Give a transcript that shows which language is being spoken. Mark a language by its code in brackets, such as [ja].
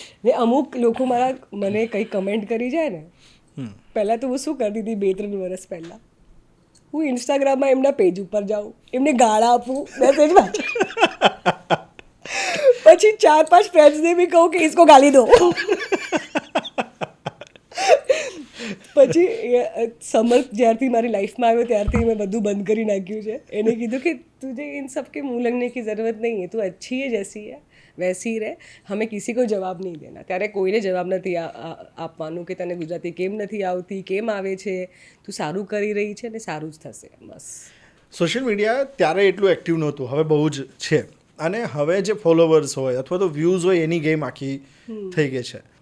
[gu] ને અમુક લોકો મને કંઈ કમેન્ટ કરી જાય ને, પહેલાં તો હું શું કરતી હતી 2-3 વર્ષ પહેલાં, હું ઇન્સ્ટાગ્રામમાં એમના પેજ ઉપર જાઉં, એમને ગાળા આપું મેસેજમાં, પછી 4-5 ફ્રેન્ડ્સને બી કહું કે [hi] इसको ગાલી દો. [gu] પછી સમર જ્યારથી મારી લાઈફમાં આવ્યો ત્યારથી મેં બધું બંધ કરી નાખ્યું છે. એને કીધું કે [hi] તુझे इन सब के मुंह लगने की ज़रूरत नहीं है, तू अच्छी है जैसी है वैसी रहे, हमें किसी को जवाब नहीं देना. [gu] ત્યારે કોઈને જવાબ નથી આપવાનું કે તને ગુજરાતી કેમ નથી આવતી, કેમ આવે છે, તું સારું કરી રહી છે ને સારું જ થશે, બસ. સોશિયલ મીડિયા ત્યારે એટલું એક્ટિવ નહોતું, હવે બહુ જ છે. અને હવે જે ફોલોવર્સ હોય અથવા તો વ્યૂઝ હોય એની ગેમ આખી થઈ ગઈ છે.